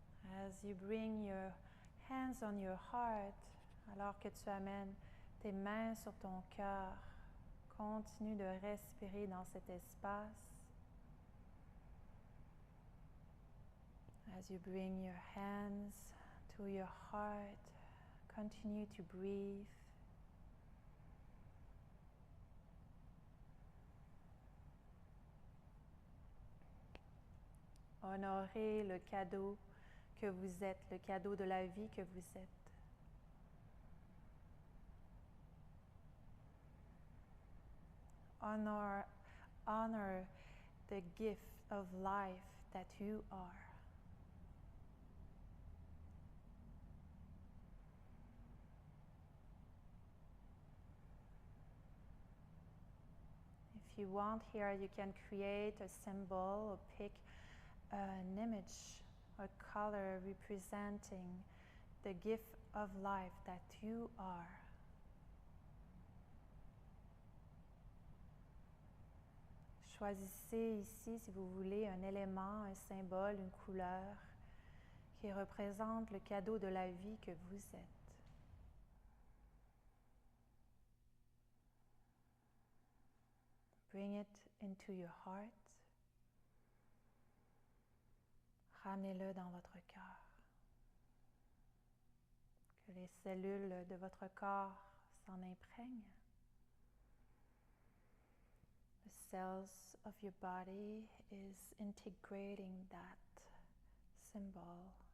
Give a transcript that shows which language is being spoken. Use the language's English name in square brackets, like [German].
[English] As you bring your hands on your heart, [French] alors que tu amènes tes mains sur ton cœur, continue de respirer dans cet espace. [English] As you bring your hands to your heart, continue to breathe. [French] Honorez le cadeau que vous êtes, le cadeau de la vie que vous êtes. [English] Honor the gift of life that you are. If you want here, you can create a symbol or pick an image or color representing the gift of life that you are. [French] Choisissez ici, si vous voulez, un élément, un symbole, une couleur qui représente le cadeau de la vie que vous êtes. [English] Bring it into your heart. [French] Ramenez-le dans votre cœur. Que les cellules de votre corps s'en imprègnent. [English] The cells of your body is integrating that symbol.